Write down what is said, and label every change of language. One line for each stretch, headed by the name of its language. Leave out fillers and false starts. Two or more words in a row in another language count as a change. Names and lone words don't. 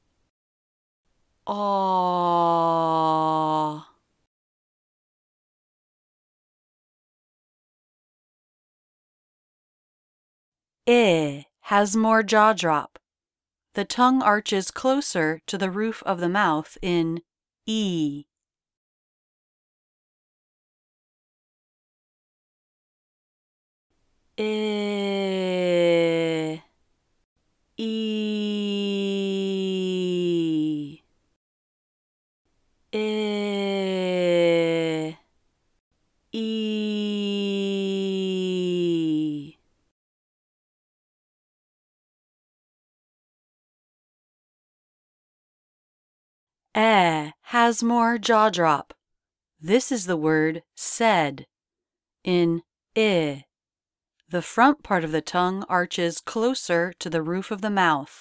English: Ah. I has more jaw drop. The tongue arches closer to the roof of the mouth in E. I. E. I. E. Has more jaw drop. This is the word said. In I, the front part of the tongue arches closer to the roof of the mouth.